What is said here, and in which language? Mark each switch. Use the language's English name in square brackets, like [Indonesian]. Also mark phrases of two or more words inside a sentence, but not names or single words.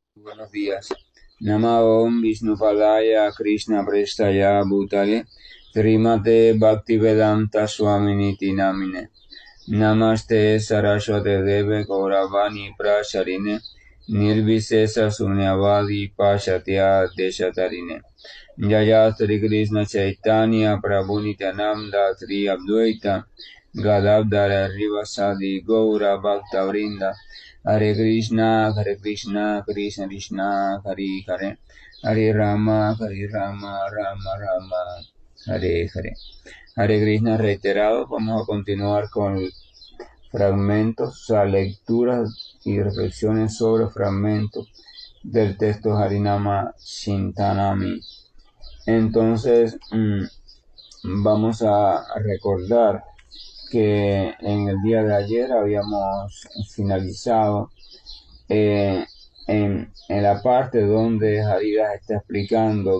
[Spanish] Buenos días. [Sanskrit] नम ॐ विष्णुपादाय कृष्ण प्रेस्ठाय भूतले श्रीमते भक्तिवेदान्त स्वामिनिति नामिने नमस्ते सरस्वते देवे गौरवाणी प्रशारिणे निर्विशेष शून्यवादी पशात्य देशतारिणे जय श्री कृष्ण चैतन्य प्रभु नित्यानन्द श्री अद्वैत गदाधर रिवासादि गौर भक्त वृन्द हरे कृष्ण, कृष्ण कृष्ण, हरे हरे, हरे राम, राम राम, हरे हरे. हरे कृष्ण [Spanish] reiterado, vamos a continuar con fragmentos, o sea, lecturas y reflexiones sobre fragmentos del texto Harinama Chintanami. Entonces, vamos a recordar que en el día de ayer habíamos finalizado en la parte donde Haridas está explicando